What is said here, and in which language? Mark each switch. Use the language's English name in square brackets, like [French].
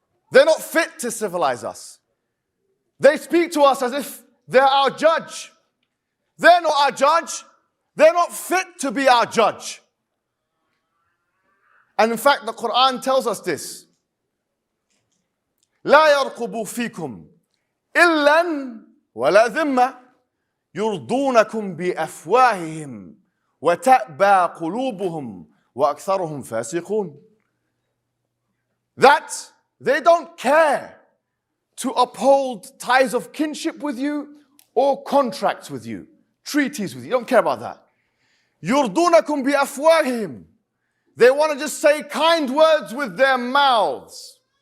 [English] They're not fit to civilize us. They speak to us as if they're our judge. They're not our judge. They're not fit to be our judge. And in fact, the Quran tells us this. [Arabic] لا يرقبوا فيكم إلا ولا ذمة يرضونكم بأفواههم وتأبى قلوبهم وأكثرهم فاسقون. [English] That they don't care to uphold ties of kinship with you or contracts with you, treaties with you. You don't care about that. [Arabic] يرضونكم بأفواههم. [English] They want to just say kind words with their mouths.